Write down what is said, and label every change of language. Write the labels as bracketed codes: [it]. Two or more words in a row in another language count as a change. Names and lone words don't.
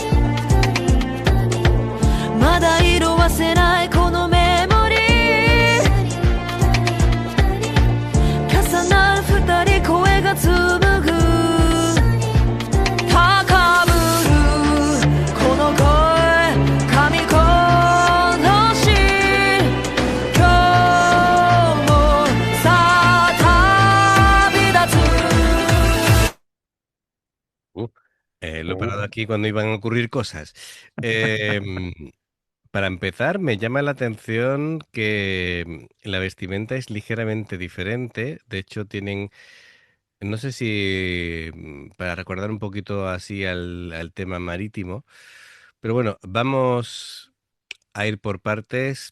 [ja] ーまだ色褪せないこのメモリー重なる二人声が紡ぐ高ぶるこの声噛み殺し今日もさあ旅立つ [es] Uh, lo he Uh, parado aquí cuando iban a ocurrir cosas. Em, para empezar, me llama la atención que la vestimenta es ligeramente diferente. De hecho, tienen, no sé si para recordar un poquito así al tema marítimo, pero bueno, vamos a ir por partes.